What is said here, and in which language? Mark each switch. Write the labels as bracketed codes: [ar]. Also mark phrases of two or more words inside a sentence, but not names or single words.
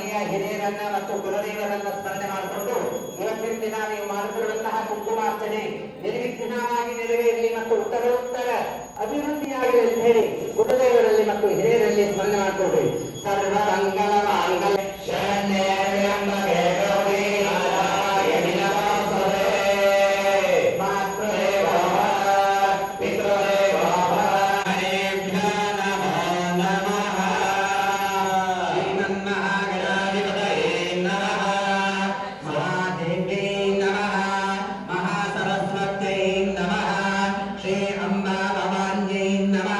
[kn] ಮತ್ತು ಕುಲದೇವರನ್ನ ಸ್ಮರಣೆ ಮಾಡಿಕೊಂಡು ಇವತ್ತಿನ ದಿನ ನೀವು ಮಾಡುತ್ತಿರುವಂತಹ ಕುಂಕುಮಾರ್ಚನೆ ನಿರ್ವಿಘ್ನವಾಗಿ ನೆರವೇರಲಿ ಮತ್ತು ಉತ್ತರ ಅಭಿವೃದ್ಧಿಯಾಗಲಿ ಅಂತ ಹೇಳಿ ಗುರುದೇವರಲ್ಲಿ ಮತ್ತು ಹಿರಿಯರಲ್ಲಿ ಸ್ಮರಣೆ ಮಾಡಿಕೊಡ್ರಿ. [sa] ಸರ್ವ ಮಂಗಲ ಮಾಂಗಲ್ಯ ಶರಣ್ಯೇ ತ್ರ್ಯಂಬಕೆ ಗೌರಿ ನಾರಾಯಣಿ ನಮೋಸ್ತುತೇ. ಮಾತೃದೇವೋ ಭವ ಪಿತೃದೇವೋ ಭವ ಹರೇಭ್ಯೋ ನಮೋ ನಮಃ. ಶ್ರೀಮನ್ಮಹಾಗಣಾಧಿಪತಯೇ ನಮಃ. ಮಹಾದೇವ್ಯೈ ನಮಃ. ಮಹಾಸರಸ್ವತ್ಯೈ ನಮಃ. ಶ್ರೀ ಅಂಬಾ ಭವಾನ್ಯೈ ನಮಃ.